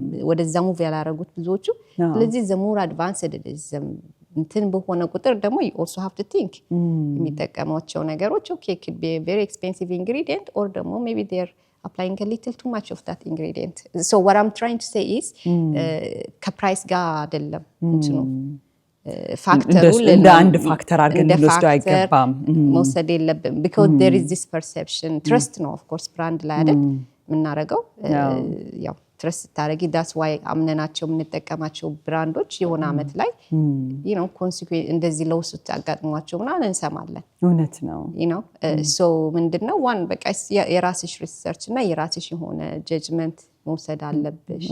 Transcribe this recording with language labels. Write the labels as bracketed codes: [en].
[am] ወደዛ ሙቭ ያላረጉት ብዙዎቹ ስለዚህ [en] the more advanced it is [am] እንትን በሆነ ቁጥር ደግሞ [en] you also have to think [am] የሚጠቀሟቸው ነገሮች [en] okay could be a very expensive ingredient or ደግሞ maybe they're applying a little too much of that ingredient so what I'm trying to say is [am] ከፕራይስ ጋር አይደለም እንትኑ ፋክተሩ እንደ አንድ ፋክተር አድርገን ልወስደው አይገባም መውሰድ የለብንም [en] because there is this perception [am] trust ነው of course brand ላይ አይደል ምናረጋው ያው ትረስት ታረጊ [en] that's why [am] አምነናቸው የምንጠቀማቸው ብራንዶች የሆነ አመት ላይ ኮንሲኩዌንስ እንደዚህ ለውስጥ አጋጥሟቸው ምናምን እንሰማለን እውነት ነው ሶ ምንድነው ዋን በቃ የራስሽ ሪሰርች እና የራስሽ የሆነ ጀጅመንት መውሰድ አለብሽ